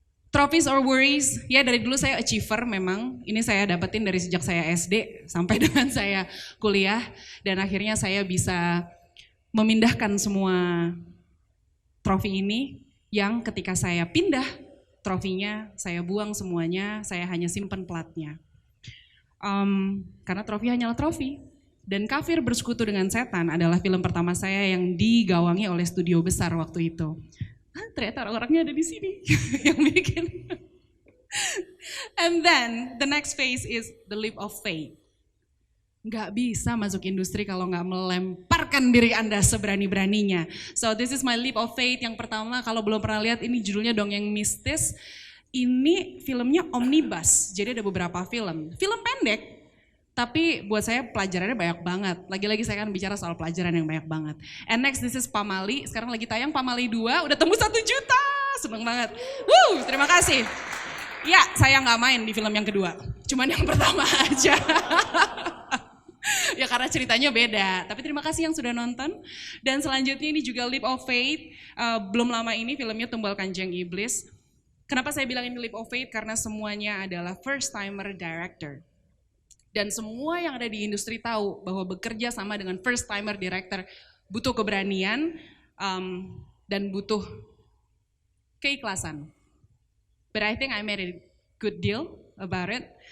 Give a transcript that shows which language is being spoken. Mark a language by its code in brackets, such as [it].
[en] Trophies or worries, [id] ya dari dulu saya achiever memang, ini saya dapetin dari sejak saya SD sampai dengan saya kuliah, dan akhirnya saya bisa memindahkan semua trofi ini yang ketika saya pindah trofinya saya buang semuanya, saya hanya simpan platnya. Karena trofi hanyalah trofi. Dan Kafir Bersekutu dengan Setan adalah film pertama saya yang digawangi oleh studio besar waktu itu. Ternyata orang-orangnya ada di sini yang bikin. [en] And then the next phase is the leap of faith. [id] Gak bisa masuk industri kalau gak melemparkan diri Anda seberani-beraninya. [en] So this is my leap of faith. [id] Yang pertama, kalau belum pernah lihat, ini judulnya Dongeng Mistis. Ini filmnya omnibus, jadi ada beberapa film. Film pendek, tapi buat saya pelajarannya banyak banget. Lagi-lagi saya akan bicara soal pelajaran yang banyak banget. [en] And next, this is Pamali. [id] Sekarang lagi tayang Pamali 2, udah tembus 1 juta. Seneng banget. Terima kasih. Ya, saya nggak main di film yang kedua. Cuman yang pertama aja. Ya karena ceritanya beda. Tapi terima kasih yang sudah nonton. Dan selanjutnya ini juga Leap of Faith. Belum lama ini filmnya Tumbal Kanjeng Iblis. Kenapa saya bilang ini Leap of Faith? Karena semuanya adalah first timer director. Dan semua yang ada di industri tahu bahwa bekerja sama dengan first timer director butuh keberanian dan butuh keikhlasan. [en] But I think I made a good deal about it.